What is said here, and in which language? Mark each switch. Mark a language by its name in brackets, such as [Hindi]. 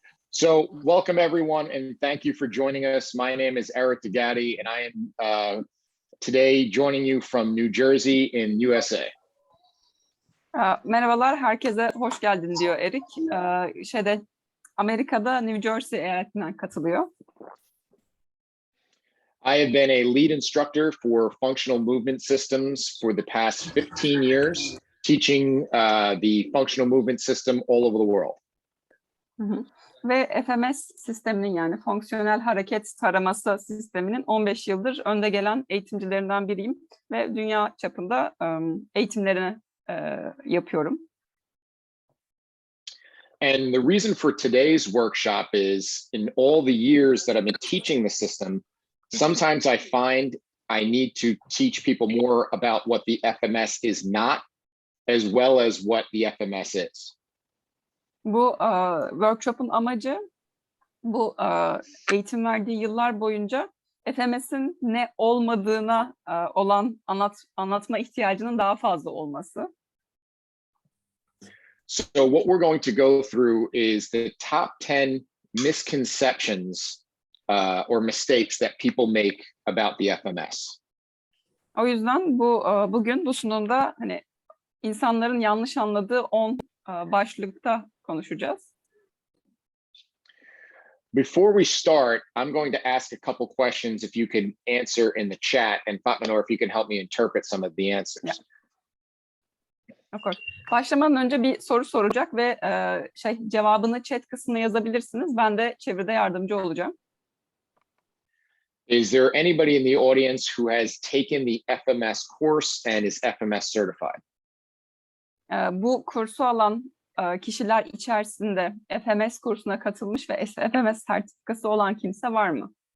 [English] So welcome everyone and thank you for joining us. My name is Eric Degati and I am today joining you from New Jersey in USA. [Turkish] Merhabalar, herkese hoş geldin diyor Erik. Amerika'da New Jersey eyaletinden katılıyor. [English] I have been a lead instructor for functional movement systems for the past 15 years, teaching the functional movement system all over the world. [Turkish] Ve FMS sisteminin yani fonksiyonel hareket taraması sisteminin 15 yıldır önde gelen eğitimcilerinden biriyim ve dünya çapında eğitimlerini yapıyorum. [English] And the reason for today's workshop is in all the years that I've been teaching the system, sometimes I find I need to teach people more about what the FMS is not, as well as what the FMS is. [Turkish] Bu workshop'un amacı bu eğitim verdiği yıllar boyunca FMS'in ne olmadığına olan anlatma ihtiyacının daha fazla olması. [English] So what we're going to go through is the top 10 misconceptions or mistakes that people make about the FMS. [Turkish] O yüzden bugün bu sunumda hani insanların yanlış anladığı 10 başlıkta konuşacağız. [English] Before we start, I'm going to ask a couple questions if you can answer in the chat, and Fatma, if you can help me interpret some of the answers. Yeah. Of course. [Turkish] Başlamadan önce bir soru soracak ve cevabını chat kısmına yazabilirsiniz. Ben de çeviride yardımcı olacağım. [English] Is there anybody in the audience who has taken the FMS course and is FMS certified? [Turkish] Bu kursu alan kişiler içerisinde FMS kursuna katılmış ve FMS sertifikası olan kimse var mı?